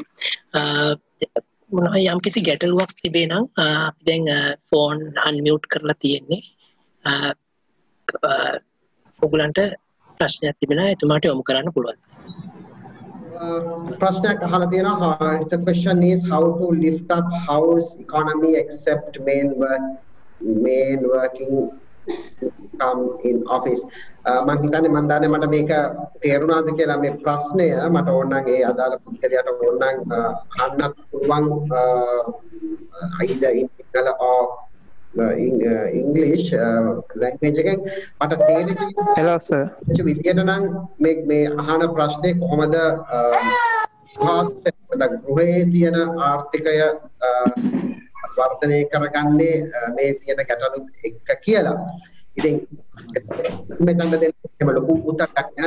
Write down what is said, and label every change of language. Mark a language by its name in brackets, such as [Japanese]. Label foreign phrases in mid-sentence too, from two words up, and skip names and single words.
[Sinhala] මොනවා යම් කිසි ගැටලුවක් තිබේ නම් අපි දැන් [English] phone unmute [Sinhala] කරලා තියෙන්නේ. ඔයගලන්ට ප්‍රශ්නයක් තිබෙනවා එතුමාට යොමු කරන්න පුළුවන්. ප්‍රශ්නයක් අහලා තියෙනවා. [English] The question is how to lift up house economy except main working come in office. [Sinhala] මම හිතන්නේ මම දන්නේ මට මේක තේරුණාද කියලා මේ ප්‍රශ්නය මට ඕනනම් ඒ අදාළ පුද්ගලයාට ඕනනම් අහන්නත් පුළුවන් [English] either in Sinhala or in English language [Sinhala] එකෙන් මට තේරෙන්නේ [English] hello sir [Sinhala] විදියට නම් මේ අහන ප්‍රශ්නේ කොහොමද ගෘහයේ තියෙන ආර්ථිකය වර්ධනය කරගන්නේ මේ තියෙන ගැටලු එක්ක කියලා. ඉතින් මෙතන දෙන්න එහෙම ලොකු උත්තරයක් නෑ.